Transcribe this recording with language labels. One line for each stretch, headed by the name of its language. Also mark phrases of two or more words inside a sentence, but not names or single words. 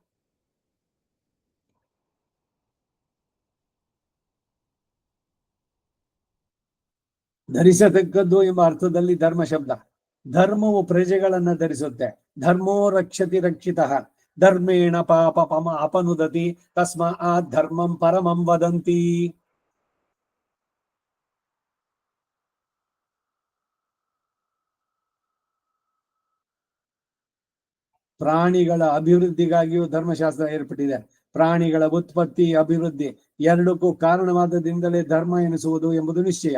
Kannada: ಧರಿಸತಕ್ಕದ್ದು ಎಂಬ ಅರ್ಥದಲ್ಲಿ ಧರ್ಮ ಶಬ್ದ. ಧರ್ಮವು ಪ್ರಜೆಗಳನ್ನ ಧರಿಸುತ್ತೆ.
Sanskrit: ಧರ್ಮೋ ರಕ್ಷತಿ ರಕ್ಷಿತ, ಧರ್ಮೇಣ ಪಾಪಮ ಅಪನುದತಿ ತಸ್ಮಾತ್ ಧರ್ಮಂ ಪರಮಂ ವದಂತಿ.
Kannada: ಪ್ರಾಣಿಗಳ ಅಭಿವೃದ್ಧಿಗಾಗಿಯೂ ಧರ್ಮಶಾಸ್ತ್ರ ಏರ್ಪಟ್ಟಿದೆ. ಪ್ರಾಣಿಗಳ ಉತ್ಪತ್ತಿ ಅಭಿವೃದ್ಧಿ ಎರಡಕ್ಕೂ ಕಾರಣವಾದದಿಂದಲೇ ಧರ್ಮ ಎನಿಸುವುದು ಎಂಬುದು ನಿಶ್ಚಯ.